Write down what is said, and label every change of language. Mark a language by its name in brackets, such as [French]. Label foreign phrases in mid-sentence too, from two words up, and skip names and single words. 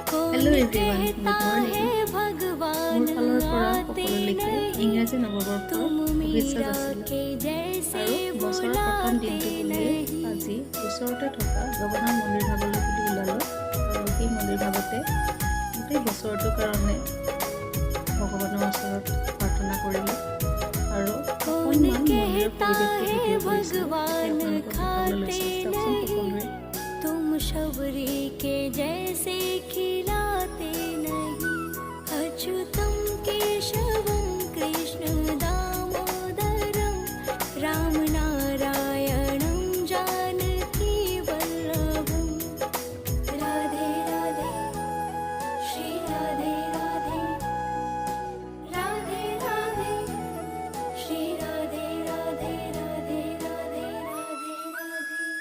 [English] Hello everyone, good morning. [Assamese] মোৰ ফালৰ পৰা সকলোলৈকে ইংৰাজী নৱবৰ্ষৰ শুভেচ্ছা যাচিলোঁ আৰু বছৰৰ প্ৰথম দিনটো বুলিয়ে আজি ওচৰতে থকা জগন্নাথ মন্দিৰ ভাগলৈ বুলি ওলালোঁ আৰু সেই মন্দিৰ ভাগতে গোটেই বছৰটোৰ কাৰণে ভগৱানৰ ওচৰত প্ৰাৰ্থনা কৰিলোঁ আৰু অকণমান মন্দিৰৰ পৰিৱেশটো ভিডিঅ' কৰিছোঁ আপোনালোকক দেখাবলৈ লৈছোঁ চাওকচোন সকলোৱে। [Hindi] तुम शबरी के जैसे खिलाते नहीं अच्युतम केशवम कृष्ण दामोदरम राम नारायणम जानकी वल्लभम राधे राधे श्री राधे राधे राधे राधे श्री राधे राधे राधे राधे राधे राधे।